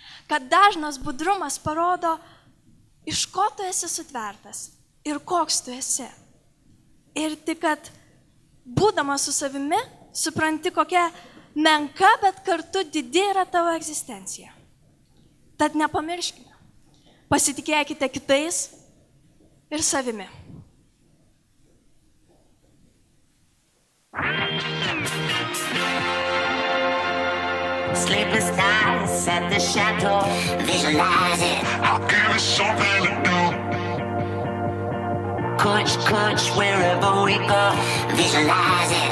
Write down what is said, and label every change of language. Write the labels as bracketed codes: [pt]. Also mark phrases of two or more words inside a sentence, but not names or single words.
[lt] Kad dažnas budrumas parodo iš ko tu esi sutvertas ir koks tu esi. Ir tik, kad būdamas su savimi, supranti, kokia menka, bet kartu didi yra tavo egzistencija. Tad nepamirškime, pasitikėkite kitais ir savimi. [en] Sleepless nights at the chateau, visualize it. I'll give it something to do. Coach, wherever we go, visualize it.